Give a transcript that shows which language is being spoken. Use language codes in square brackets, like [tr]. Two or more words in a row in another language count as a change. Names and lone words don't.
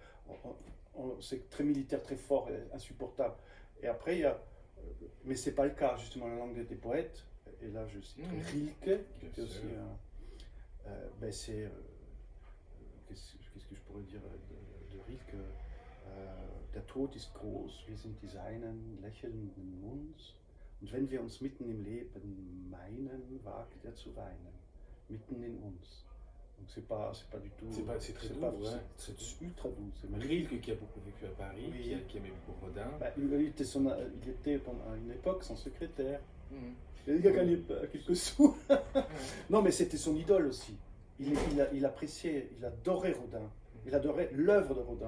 [fr] C'est très militaire, très fort, et insupportable. Et après, il y a... Mais ce n'est pas le cas, justement, la langue des poètes. Et là, je cite Rilke, qui était aussi qu'est-ce que je pourrais dire de Rilke? [de] Der Tod ist groß, wir sind die Seinen, lächelnden Munds. Und wenn wir uns mitten im Leben meinen, wagt zu weinen, mitten in uns. [fr] Donc c'est pas du tout. C'est très doux, c'est ultra doux. Rilke qui a beaucoup vécu à Paris, qui aimait beaucoup Rodin. Il était pendant une époque son secrétaire. Il a gagné quelques sous. Non, mais c'était son idole aussi. Il appréciait, il adorait Rodin. Il adorait l'œuvre de Rodin.